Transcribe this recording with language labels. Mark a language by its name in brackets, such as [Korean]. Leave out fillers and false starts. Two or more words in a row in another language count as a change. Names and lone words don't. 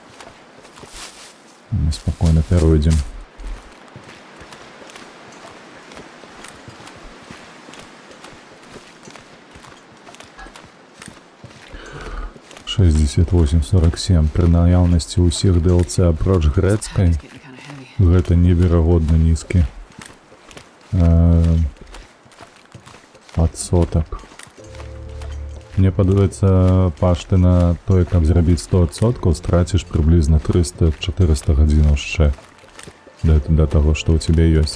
[Belarusian] Мы спакойна пяройдзем. Пры наяўнасці ўсіх DLC апроч грэцкай, [English] It's getting kind of heavy. [Belarusian] гэта неверагодна нізкі адсотак. Мне падаецца, пашты на тое, каб зрабіць 100%, страціш прыблізна 300-400 гадзінаў яшчэ да таго, што ў цябе ёсць.